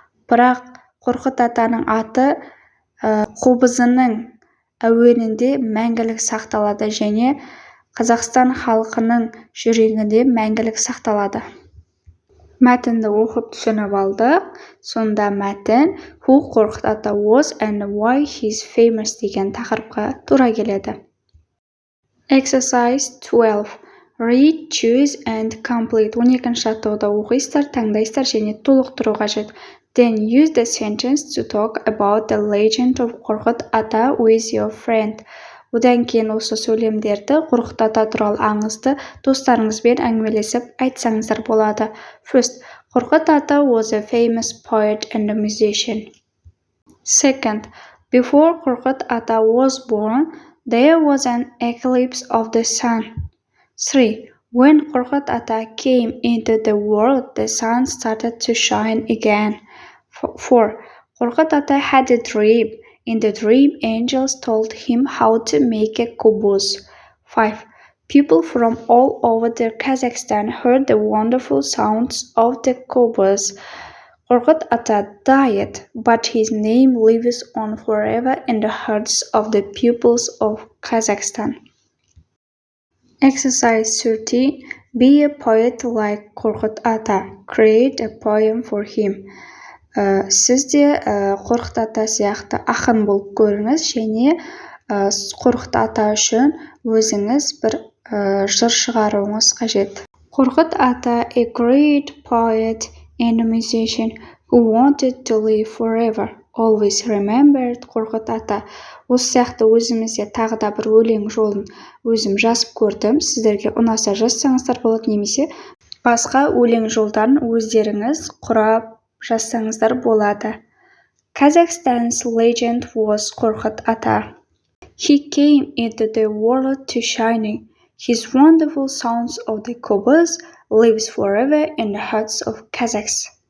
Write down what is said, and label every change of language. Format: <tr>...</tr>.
<kk>Бірақ Қорқыт атаның аты қобызының әуенінде мәңгілік сақталады және Қазақстан халқының жүрегінде мәңгілік сақталады. Мәтінді оқып түсініп алдық. Сонда мәтін</kk> <en>Who Қорқыт ата was and why he's famous</en> <kk>деген тақырыпқа тура келеді.</kk> <en>Exercise 12. Read, choose and complete.</en> <kk>12-ші жаттығуды оқисыздар, таңдайсыздар және толықтыру қажет.</kk> <en>Then use the sentence to talk about the legend of Қорқыт ата with your friend.</en> <kk>Одан кейін осы сөйлемдерді Қорқыт ата туралы аңызды достарыңызбен әңгімелесіп айтсаңыздар болады.</kk> <en>First, Қорқыт ата was a famous poet and a musician. Second, before Қорқыт ата was born, there was an eclipse of the sun. 3. When Қорқыт ata came into the world, the sun started to shine again. 4. Қорқыт ata had a dream. In the dream, angels told him how to make a qobuz. 5. People from all over the Kazakhstan heard the wonderful sounds of the qobuz. Қорқыт ata died, but his name lives on forever in the hearts of the peoples of Kazakhstan. Exercise 13. Be a poet like Қорқыт ата. Create a poem for him.</en> <kk>Сіз де Қорқыт ата сияқты ақын болып көріңіз және Қорқыт ата үшін өзіңіз бір жыр шығаруыңыз қажет.</kk> <en>Қорқыт ата a great poet and a musician who wanted to live forever. Always remembered Қорқыт ата.</en> <kk>Осы сияқты өзімізде тағы да бір өлең жолын өзім жазып көрдім. Сіздерге ұнаса жазсаңыздар болады, немесе басқа өлең жолдарын өздеріңіз құрап жазсаңыздар болады.</kk> <en>Kazakhstan's legend was Қорқыт ата. He came into the world to shining. His wonderful sounds of the qobuz lives forever in the hearts of Kazakhs.</en>